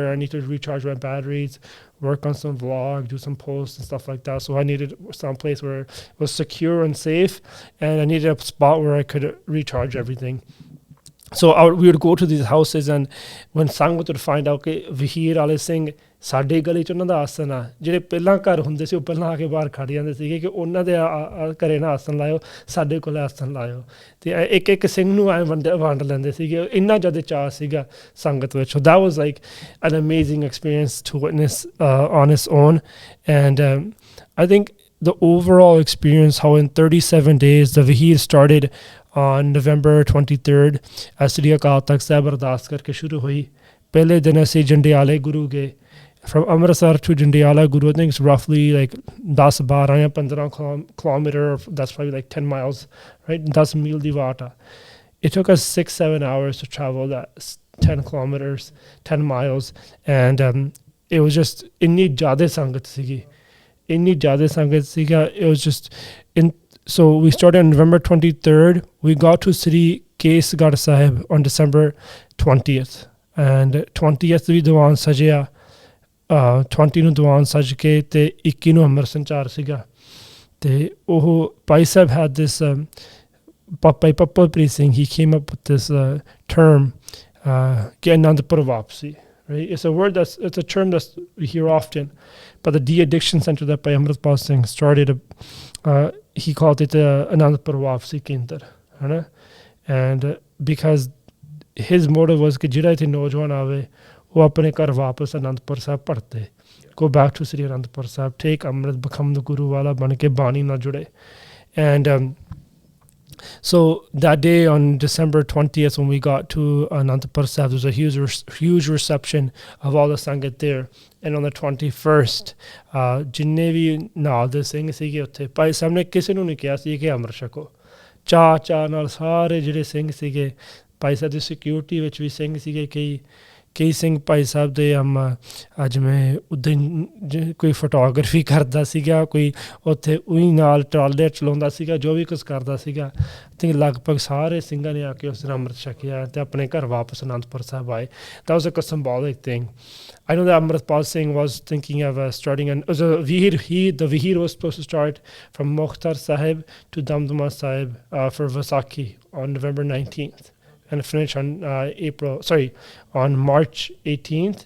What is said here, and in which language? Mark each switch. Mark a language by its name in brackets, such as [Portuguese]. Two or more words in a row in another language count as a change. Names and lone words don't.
[English] I need to recharge my batteries, work on some vlog, do some posts and stuff like that. So I needed some place where it was secure and safe, and I needed a spot where I could recharge everything. So we would go to these houses, and when Sangat would find out that Vihir Ale Singh [Punjabi] ਸਾਡੇ ਗਲੀ 'ਚ ਉਹਨਾਂ ਦਾ ਆਸਨ ਆ, ਜਿਹੜੇ ਪਹਿਲਾਂ ਘਰ ਹੁੰਦੇ ਸੀ ਉਹ ਪਹਿਲਾਂ ਆ ਕੇ ਬਾਹਰ ਖੜ੍ਹ ਜਾਂਦੇ ਸੀਗੇ ਕਿ ਉਹਨਾਂ ਦੇ ਘਰੇ ਨਾ ਆਸਨ ਲਾਇਓ, ਸਾਡੇ ਕੋਲ ਆਸਨ ਲਾਇਓ, ਅਤੇ ਇੱਕ ਸਿੰਘ ਨੂੰ ਐਂ ਵੰਡ ਲੈਂਦੇ ਸੀਗੇ. ਇੰਨਾ ਜ਼ਿਆਦਾ ਚਾਅ ਸੀਗਾ ਸੰਗਤ ਵਿੱਚ. [English] So that was like an amazing experience to witness on its own. And I think the overall experience, how in 37 days the Vihir started on November 23rd, Sri Akal Takht Sahib [Punjabi] ਅਰਦਾਸ ਕਰਕੇ ਸ਼ੁਰੂ ਹੋਈ. ਪਹਿਲੇ ਦਿਨ ਅਸੀਂ ਜੰਡਿਆਲੇ ਗੁਰੂ ਗਏ. [English] From Amritsar to Jandiala Guru, I think it's roughly like 10-15 kilometer, that's probably like 10 miles, right? [Punjabi] 10 ਮੀਲ ਦੀ ਵਾਟ. [English] It took us 6-7 hours to travel that 10 kilometers, 10 miles. And it was just, [Punjabi] ਇੰਨੀ ਜ਼ਿਆਦਾ ਸੰਗਤ ਸੀਗੀ. [English] It was just, so we started on November 23rd. We got to Sri Kesgarh Sahib on December 20th. And 20th we [Punjabi] ਦੀਵਾਨ ਸਜਾਇਆ. 20 ਨੂੰ ਦੀਵਾਨ ਸੱਜ ਕੇ ਅਤੇ 21 ਨੂੰ ਅੰਮ੍ਰਿਤ ਸੰਚਾਰ ਸੀਗਾ. ਅਤੇ ਉਹ ਭਾਈ ਸਾਹਿਬ [English] had this Bhai Amritpal Singh, he came up with this term [Punjabi] ਕਿ ਅਨੰਦਪੁਰ ਵਾਪਸੀ, [English] right? It's a term that we hear often, but the de-addiction center that Bhai Amritpal Singh started, he called it Anandpur Wapsi Kender, right? And because his motive was [Punjabi] ਕਿ ਜਿਹੜਾ ਇੱਥੇ ਨੌਜਵਾਨ ਆਵੇ ਉਹ ਆਪਣੇ ਘਰ ਵਾਪਸ ਅਨੰਦਪੁਰ ਸਾਹਿਬ ਪੜ੍ਹਤੇ, [English] go back to Sri Anandpur Sahib, take Amrit, become the [Punjabi] ਗੁਰੂ ਵਾਲਾ ਬਣ ਕੇ ਬਾਣੀ ਨਾ ਜੁੜੇ. [English] And so that day on December 20th, when we got to Anandpur Sahib, there was a huge reception of all the Sangat there. And on the 21st, [Punjabi] ਜਿੰਨੇ ਵੀ ਨਾਲ ਦੇ ਸਿੰਘ ਸੀਗੇ ਉੱਥੇ, ਭਾਈ ਸਾਹਿਬ ਨੇ ਕਿਸੇ ਨੂੰ ਨਹੀਂ ਕਿਹਾ ਸੀ ਕਿ ਅੰਮ੍ਰਿਤ ਛਕੋ. ਚਾਅ ਨਾਲ ਸਾਰੇ ਜਿਹੜੇ ਸਿੰਘ ਸੀਗੇ, ਭਾਈ ਸਾਹਿਬ ਦੀ ਸਿਕਿਉਰਿਟੀ ਵਿੱਚ ਵੀ ਸਿੰਘ ਸੀਗੇ, ਕਈ ਸਿੰਘ ਭਾਈ ਸਾਹਿਬ ਦੇ ਜਿਵੇਂ ਉੱਦਾਂ ਕੋਈ ਫੋਟੋਗ੍ਰਾਫੀ ਕਰਦਾ ਸੀਗਾ, ਕੋਈ ਉੱਥੇ ਉਹੀ ਨਾਲ ਟਰਾਲੇ ਚਲਾਉਂਦਾ ਸੀਗਾ, ਜੋ ਵੀ ਕੁਛ ਕਰਦਾ ਸੀਗਾ. ਅਤੇ ਲਗਭਗ ਸਾਰੇ ਸਿੰਘਾਂ ਨੇ ਆ ਕੇ ਉਸ ਦਿਨ ਅੰਮ੍ਰਿਤ ਛਕਿਆ ਅਤੇ ਆਪਣੇ ਘਰ ਵਾਪਸ ਅਨੰਦਪੁਰ ਸਾਹਿਬ ਆਏ. [English] That was like a symbolic thing. I know that Amritpal Singh was thinking of starting the Vihir was supposed to start from Mukhtar Sahib to Damdama Sahib for Vaisakhi on November 19th. and finish on on March 18th.